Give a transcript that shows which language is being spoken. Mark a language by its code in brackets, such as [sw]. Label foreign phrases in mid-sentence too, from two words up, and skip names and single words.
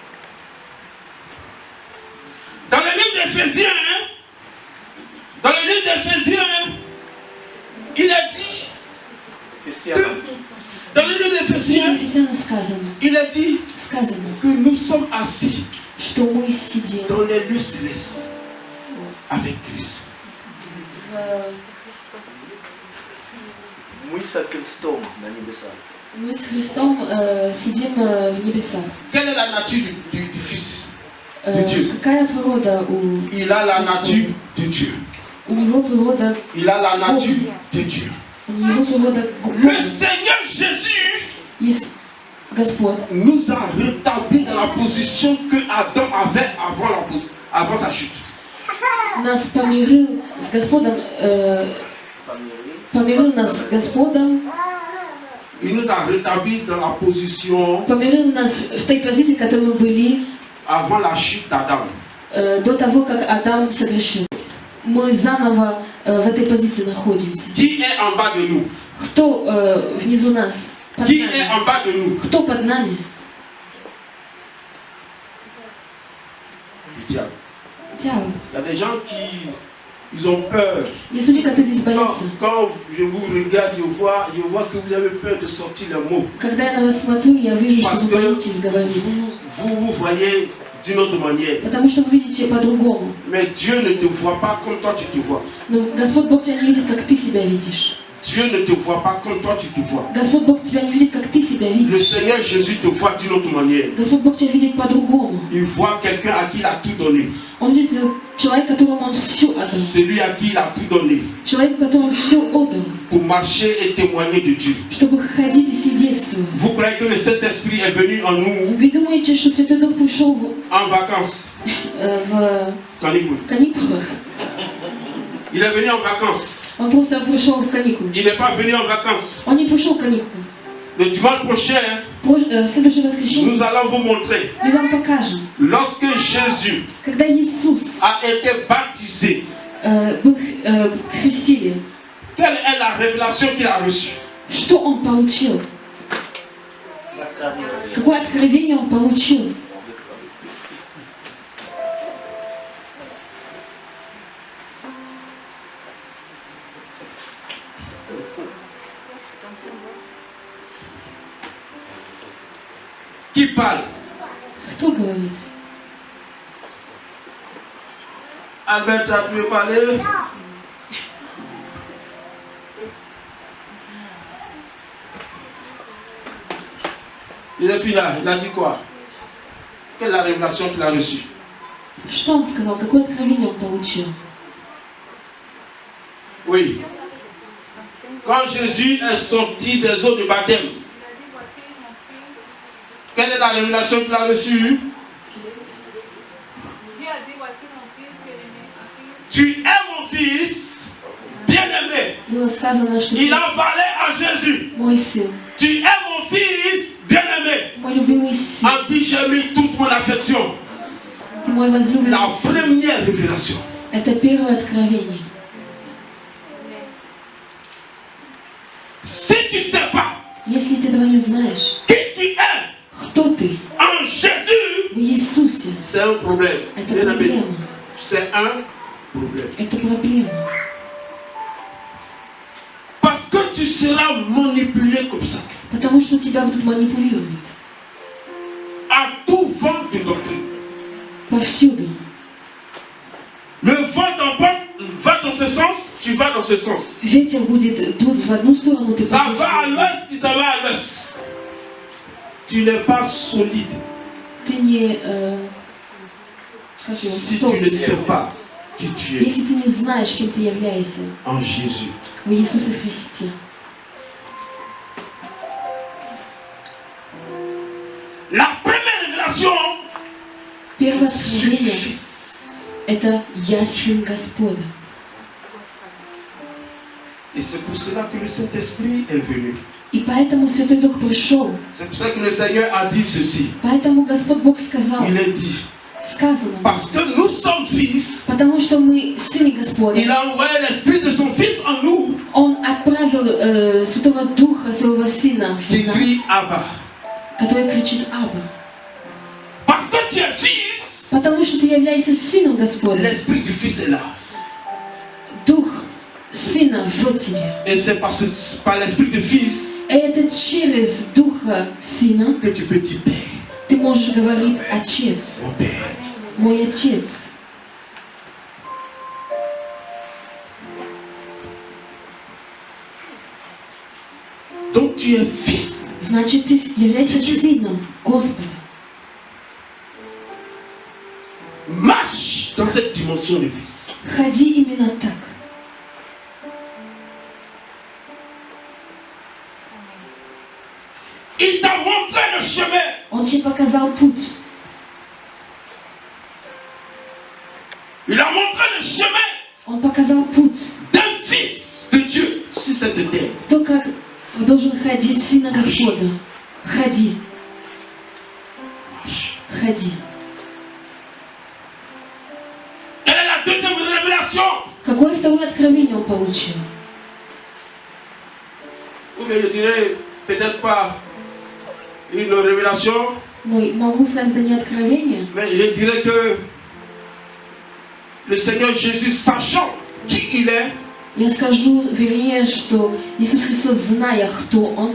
[fr] Dans le livre d'Éphésiens, il a dit que dans le livre d'Éphésiens, il a dit que nous sommes assis dans les lieux célestes avec Christ. [ru] Мы со Христом на небесах. Мы с Христом сидим в небесах. [fr] Quelle est la nature du Fils de Dieu? [ru] Какая природа у [fr] Il a la nature de Dieu. [ru] У него природа [fr] Il a la nature de Dieu. [ru] У него природа [fr] Le Seigneur Jésus [ru] есть Господь. [fr] Nous a rétabli dans la position que Adam avait avant sa chute. [ru] Нас помирил с Господом, помирил нас с Господом. [fr] Il nous a rétabli dans la position [ru] Помирил нас в той позиции, в которой мы были [fr] avant la chute d'Adam. [ru] До того, как Адам согрешил. Мы заново в этой позиции находимся. [fr] Qui est en bas de nous? [ru] Кто внизу нас? Под [fr] Qui [ru] нами? [fr] est en bas de nous? [ru] Кто под нами? [fr] Le diable. [ru] Дьявол. [fr] Il y a des gens qui ils ont peur. [ru] Есть люди, которые здесь боятся. [fr] Quand je vous regarde, je vois que vous avez peur de sortir les mots. [ru] Когда я на вас смотрю, я вижу, что [fr] Parce [ru] вы [fr] que [ru] боитесь говорить. [fr] vous voyez d'une autre manière. [ru] Потому что вы видите по-другому. [fr] Mais Dieu ne te voit pas comme toi tu te vois. [ru] Но Господь Бог тебя не видит, как ты себя видишь. [fr] Dieu ne te voit pas comme toi tu te vois. [ru] Господь Бог тебя не видит, как ты себя [fr] Le [ru] видишь. [fr] Seigneur Jésus te voit d'une autre manière. [ru] Господь Бог тебя видит по-другому. [fr] Il voit quelqu'un à qui il a tout donné. [ru] Он видит человека, которому он все отдал. [fr] Celui à qui il a tout donné. [ru] Человека, которому он все отдал. [fr] Pour marcher et témoigner de Dieu. [ru] Чтобы ходить и свидетельствовать. [fr] Vous croyez que le Saint-Esprit est venu en nous [ru] Вы думаете, что Святой Дух пришел [fr] en vacances? [ru] в [fr] Canicule. [ru] каникулах? [fr] Il est venu en vacances. [ru] Он просто пришел в каникулы. [fr] Il n'est pas venu en vacances. [ru] Он не пришел в каникулы. [fr] Le dimanche prochain, [ru] В следующее воскресенье [fr] nous allons vous montrer. [ru] мы вам покажем, [fr] Lorsque Jésus [ru] когда Иисус [fr] a été baptisé, [ru] был крестили, [fr] quelle est la révélation qu'il a reçue? [ru] что он получил? Какое откровение он получил? [fr] Qui parle? [ru] Кто говорит? [fr] Alberta, tu veux parler? Il est plus là, il a dit quoi? Quelle est la révélation qu'il a reçue? [ru] Что он сказал? Какое откровение он получил? [fr] Oui. Quand Jésus est sorti des eaux du baptême, quelle est la révélation qu'il a reçue? Tu es mon fils bien-aimé. [ru] Было сказано, что [fr] Il a parlé à Jésus. [ru] мой сын, [fr] Tu es mon fils bien-aimé. [ru] мой любимый сын, [fr] En qui j'ai mis toute mon affection. [ru] ты мой возлюбленный [fr] La [ru] сын. [fr] première révélation. [ru] Это первое откровение. [fr] Si tu ne sais pas [ru] Если ты этого не знаешь, [fr] qui tu es [ru] кто ты [fr] en Jésus, [ru] в Иисусе, [fr] c'est un problème. [ru] это [fr] Bien-aimé, [ru] проблема. [fr] c'est un problème. [ru] Это проблема. [fr] Parce que tu seras manipulé comme ça. [ru] Потому что тебя будут манипулировать [fr] À tout vent de doctrine. [ru] повсюду. [fr] Le vent d'emporte va dans ce sens, tu vas dans ce sens. [ru] Ветер будет дуть в одну сторону, ты [fr] Ça [ru] пойдешь в [fr] va à [ru] другую. [fr] l'ouest, tu t'en vas à l'ouest. Tu n'es pas solide [ru] Ты не... как его, [fr] si [ru] стоп. [fr] tu ne sais pas qui tu es [ru] Если ты не знаешь, кем ты являешься [fr] en Jésus. [ru] в Иисусе Христе. [fr] La première révélation [ru] Первое [fr] sur le [ru] откровение [fr] Fils. [ru] – это «Я сын Господа». [fr] Et c'est pour cela que le Saint-Esprit est venu. [ru] И поэтому Святой Дух пришел. [fr] C'est pour ça que le Seigneur a dit ceci. [ru] Поэтому Господь Бог сказал, [fr] Il a dit, [ru] сказано, [fr] parce que nous sommes fils, [ru] потому что мы сыны Господа. [fr] il a envoyé l'Esprit de son Fils en nous. [ru] Он отправил Святого Духа, своего Сына в [fr] qui crie [ru] нас, [fr] Abba. [ru] который кричит Абба. [fr] Parce que tu es fils, [ru] Потому что ты являешься Сыном Господа. [fr] l'esprit du fils est là. [ru] Дух Сына в тебе. [fr] Et c'est par l'esprit du fils [ru] И это через Духа Сына [fr] que tu peux dire Père, [ru] ты можешь говорить Отец, [fr] mon Père. [ru] мой Отец. [fr] Donc tu es fils. [ru] Значит, ты являешься Сыном Господа. [fr] Marche dans cette dimension de fils. [ru] Ходи именно так. [fr] Il t'a montré le chemin. [ru] Он тебе показал путь. [fr] Il a montré le chemin [ru] Он показал путь. [fr] d'un fils de Dieu sur cette terre. [ru] То, как должен ходить Сына Господа. Ходи. [fr] Marche. [ru] Ходи. [fr] Quelle est la deuxième révélation? [ru] Какое второе откровение он получил? [fr] Ou bien je dirais peut-être pas une révélation, [ru] Могу сказать, это не откровение, [fr] mais je dirais que le Seigneur Jésus, sachant qui il est [ru] я скажу, вернее, что Иисус Христос, зная, кто Он,